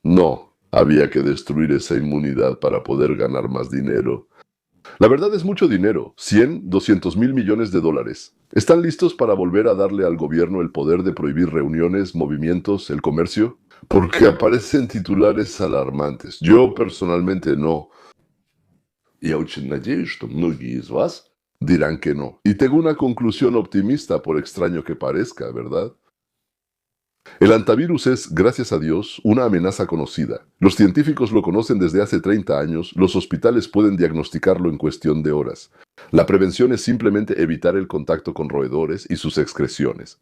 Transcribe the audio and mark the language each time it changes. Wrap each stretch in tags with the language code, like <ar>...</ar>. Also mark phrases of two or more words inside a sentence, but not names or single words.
<es>No, había que destruir esa inmunidad para poder ganar más dinero. La verdad es mucho dinero, 100, 200.000 millones de dólares. ¿Están listos para volver a darle al gobierno el poder de prohibir reuniones, movimientos, el comercio? Porque aparecen titulares alarmantes. Yo personalmente no.</es> <ru>Я очень надеюсь, что многие из вас</ru> <es>dirán que no. Y tengo una conclusión optimista, por extraño que parezca, ¿verdad? El antivirus es, gracias a Dios, una amenaza conocida. Los científicos lo conocen desde hace 30 años, los hospitales pueden diagnosticarlo en cuestión de horas. La prevención es simplemente evitar el contacto con roedores y sus excreciones.</es>